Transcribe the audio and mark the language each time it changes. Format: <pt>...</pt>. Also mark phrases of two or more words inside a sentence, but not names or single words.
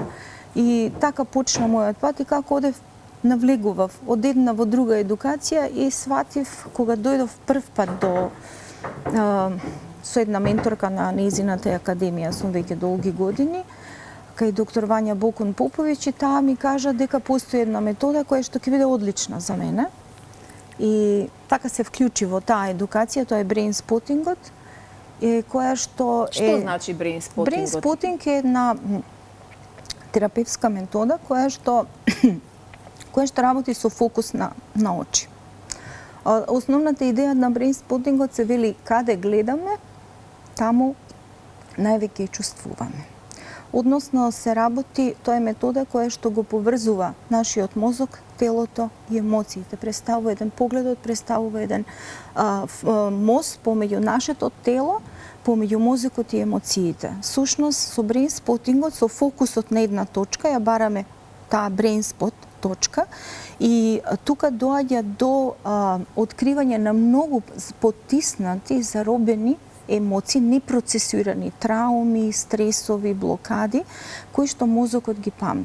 <mk>И така почна мојот пат и како навлегував од една во друга едукација и сватив кога дојдов прв пат со една менторка на нејзината академија, сум веќе долги години, кај доктор Вања Бокун Поповиќ, и таа ми кажа дека постои една метода која што ќе биде одлична за мене. И така се вклучи во таа едукација, тоа е</mk> <en>brain spottingот,</en> <mk>која што е... Што значи</mk> <en>brain spottingот? Brain spotting</en> <mk>е една терапевтска метода која што работи со фокус на очи. Основната идеја на</mk> <en>brain spottingот</en> <mk>се вели каде гледаме, таму највеќе чувствуваме. Односно се работи, тоа е метода која што го поврзува нашиот мозок, телото и емоциите. Представува еден погледот, представува еден мост помеѓу нашето тело, помеѓу мозокот и емоциите. Сушност со</mk> <en>brain spottingот,</en> <mk>со фокусот на една точка, ја бараме таа</mk> <en>brain spot</en> <mk>точка и тука доаѓа до откривање на многу потиснати, заробени емоции, непроцесирани трауми, стресови, блокади, кои што мозокот ги памти.</mk>